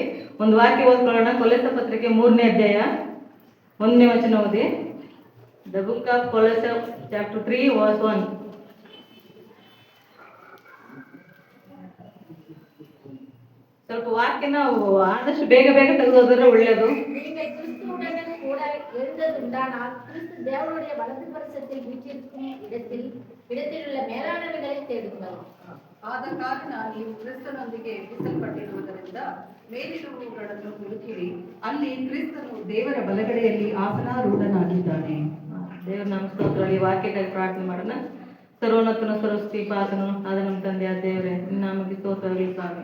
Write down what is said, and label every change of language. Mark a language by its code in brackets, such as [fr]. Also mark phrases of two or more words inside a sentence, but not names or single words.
[kn] ಒಂದು ವಾಕ್ಯ ಓದ್ಕೊಳ್ಳೋಣ. ಕೊಲೊಸ್ಸೆ ಪತ್ರಿಕೆ 3ನೇ ಅಧ್ಯಾಯ 1ನೇ ವಚನ ಓದಿ. [en] The book of ಕೊಲೊಸ್ಸೆ chapter 3 verse 1. [kn] ಸ್ವಲ್ಪ ವಾಕ್ಯನ ಆದಷ್ಟು ಬೇಗ ತೆಗೆದೋದ್ರೆ ಒಳ್ಳೆಯದು. [ta] எழுந்ததுண்டானால் கிறிஸ்து தேவனுடைய வலது பரிசத்தில் வீற்றிருக்கும் இடத்திலுள்ள மேலானவைகளை தேடுங்கள். [kn] ಆದ ಕಾರಣ ನೀವು ಕ್ರಿಸ್ತನೊಂದಿಗೆ ಎಬ್ಬಿಸಲ್ಪಟ್ಟಿರುವುದರಿಂದ ಮೇಲಿರುವವುಗಳನ್ನು ಹುಡುಕಿರಿ, ಅಲ್ಲಿ ಕ್ರಿಸ್ತನು ದೇವರ ಬಲಗಡೆಯಲ್ಲಿ ಆಸನಾರೂಢನಾಗಿದ್ದಾನೆ. ದೇವರ ನಾಮ ಸ್ತೋತ್ರ. ಈ ವಾಕ್ಯಕ್ಕಾಗಿ ಪ್ರಾರ್ಥನೆ ಮಾಡೋಣ. ಸರ್ವೋನ್ನತನ ಸರ್ವಸ್ಥಿಪಾತನು ಆದ ನಮ್ಮ ತಂದೆಯ ದೇವರೇ, ನಮಗೆ ಸ್ತೋತ್ರವಾಗಲಿ ಸ್ವಾಮಿ.